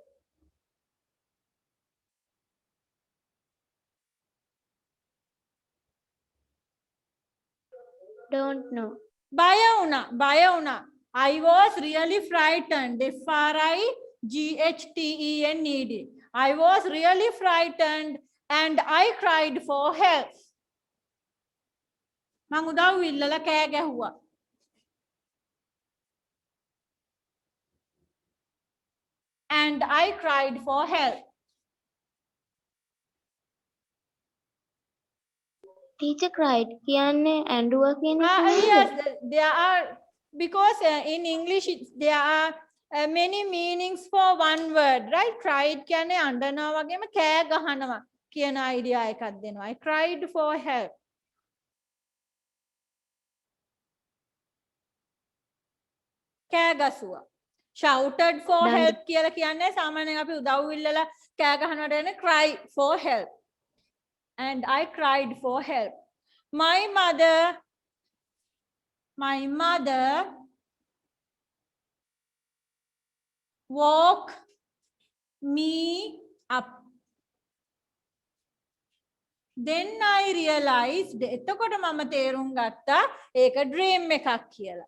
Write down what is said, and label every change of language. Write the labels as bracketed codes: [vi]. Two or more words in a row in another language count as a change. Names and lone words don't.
[en] Don't know. [si] Bayavuna. [en] I was really frightened. Frightened. I was really frightened and I cried for help. [si] මං උදව් ඉල්ලලා කෑ ගැහුවා. [en] And I cried for help. Teacher cried. [si] කියන්නේ ඇඬුවා කියන එක නේද? [en] Yes, there are, because in English there are many meanings for one word, right? [si] Cried කියන්නේ අඬනවා වගේම කෑ ගහනවා කියන idea එකක් දෙනවා. [en] I cried for help. [si] කෑ ගසුවා. [en] Shouted for help [si] කියලා කියන්නේ සාමාන්‍යයෙන් අපි උදව් ඉල්ලලා කෑ ගහනවට එන්නේ [en] cry for help. And I cried for help. My mother woke me up. Then I realized, [si] එතකොට මම තේරුම් ගත්තා ඒක dream එකක් කියලා.